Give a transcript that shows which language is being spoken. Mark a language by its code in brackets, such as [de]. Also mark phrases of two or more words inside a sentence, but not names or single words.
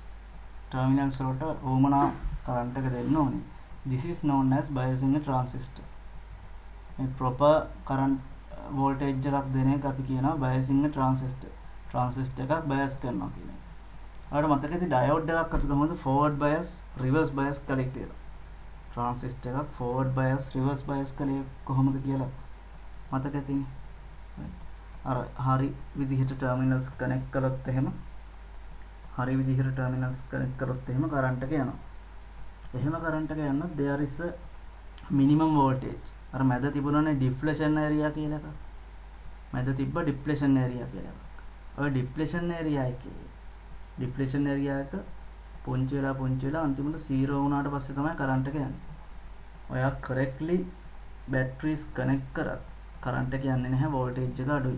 [si] terminals වලට ඕමනා current එක දෙන්න ඕනේ. [en] This is known as biasing a transistor. [si] මේ [en] proper current voltage [si] එකක් දෙන එක අපි කියනවා [en] biasing a transistor. [si] transistor එකක් bias කරනවා කියන එක. ඔයාලට මතකද diode එකක් අපි කොහොමද [en] forward bias, reverse bias [si] කළේ කියලා? transistor එකක් [en] forward bias, reverse bias [si] කළේ කොහොමද කියලා මතකද? අර හරි විදිහට [en] terminals connect [si] කරොත් එහෙම හරි විදිහට [en] terminals connect [si] කරොත් එහෙම current එක යනවා. එහෙම current එක යනොත් [en] there is a minimum voltage. [si] අර මැද තිබුණානේ [en] deflection area [si] කියලා එකක්. මැද තිබ්බ [en] depletion area [si] කියලා එකක්. ඔය [en] depletion area [si] එක පුංචි වෙලා අන්තිමට 0 වුණාට පස්සේ තමයි current එක යන්නේ. ඔයා [en] correctly batteries connect [si] කරත් current එක යන්නේ නැහැ, voltage එක අඩුයි.